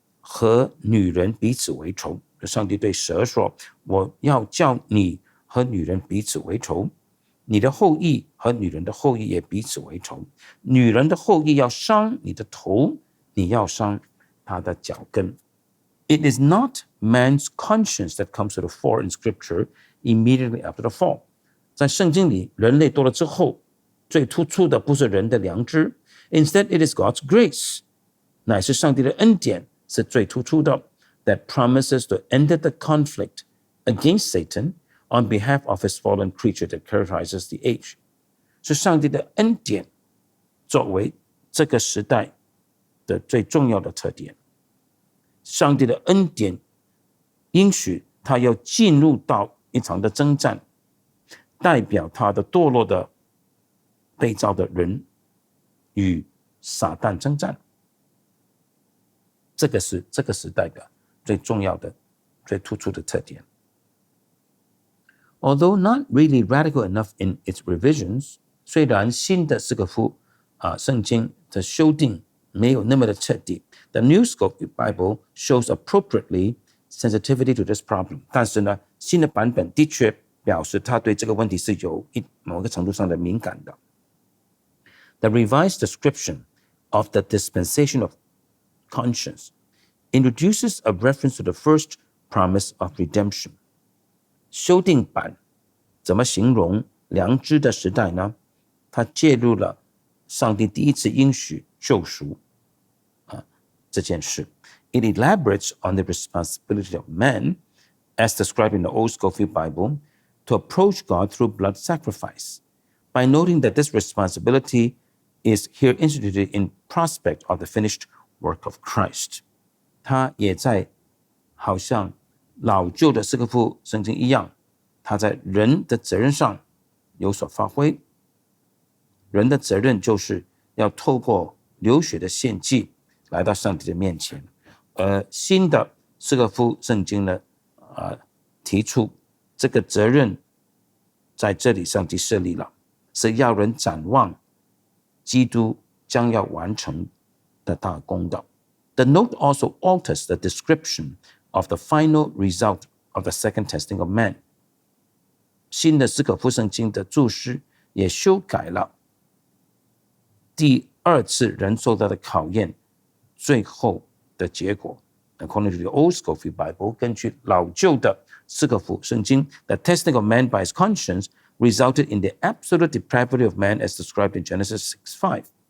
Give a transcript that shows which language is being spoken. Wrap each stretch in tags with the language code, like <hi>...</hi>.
<zh>和女人彼此为仇。上帝对蛇说，我要叫你和女人彼此为仇，你的后裔和女人的后裔也彼此为仇，女人的后裔要伤你的头，你要伤她的脚跟。</zh> <en>It is not man's conscience that comes to the fore in Scripture immediately after the fall.</en> <zh>在圣经里，人类多了之后，最突出的不是人的良知，</zh> <en>Instead, it is God's grace.</en> <zh>乃是上帝的恩典是最突出的</zh> <en>that promises to end the conflict against Satan on behalf of his fallen creature that characterizes the age.</en> <zh>是上帝的恩典作为这个时代的最重要的特点。上帝的恩典应许他要进入到一场的征战，代表他的堕落的被造的人与撒旦征战。这个是这个时代的最重要的、最突出的特点。</zh> <en>Although not really radical enough in its revisions,</en> <zh>虽然新的四个福圣经的修订没有那么的彻底，</zh> <en>The New Scofield Bible shows appropriately sensitivity to this problem.</en> <zh>但是呢，新的版本的确表示他对这个问题是有某个程度上的敏感的。</zh> <en>The revised description of the dispensation of conscience introduces a reference to the first promise of redemption.</en> <zh>修订版怎么形容良知的时代呢？它介入了上帝第一次应许救赎这件事。</zh> <en>It elaborates on the responsibility of man, as described in the Old Scofield Bible, to approach God through blood sacrifice, by noting that this responsibility is here instituted in prospect of the finished work of Christ.</en> <zh>他也在好像老旧的四个福圣经一样，他在人的责任上有所发挥。人的责任就是要透过流血的献祭来到上帝的面前。而新的四个福圣经呢，提出这个责任在这里上帝设立了，是要人展望基督将要完成的大功的。</zh> <en>The note also alters the description of the final result of the second testing of man.</en> <zh>新的四个福圣经的注释也修改了第二次人受到的考验最后的结果。</zh> <en>According to the Old Scofield Bible,</en> <zh>根据老旧的四个福圣经</zh> <en>the testing of man by his conscience resulted in the absolute depravity of man as described in Genesis 6:5.</en>